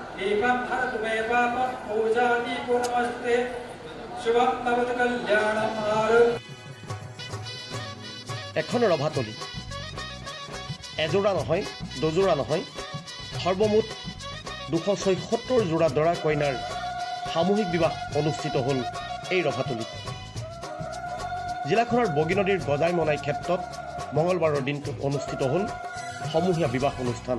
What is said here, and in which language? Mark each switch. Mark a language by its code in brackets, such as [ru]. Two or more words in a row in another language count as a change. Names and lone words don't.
[sa] एकं हरतु मे पापं पूजादीपो नमस्ते शुभं भवतु कल्याणम् [as] এখন ৰভাতলি এযোৰা নহয় দুযোৰা নহয় সৰ্বমুঠ 276 যোৰা দৰা কইনাৰ সামূহিক বিবাহ অনুষ্ঠিত হ'ল এই ৰভাতলিত। জিলাখনৰ বগী নদীৰ গজাই মনাই ক্ষেত্ৰত মঙলবাৰৰ দিনটোত অনুষ্ঠিত হ'ল সমূহীয়া বিবাহ অনুষ্ঠান।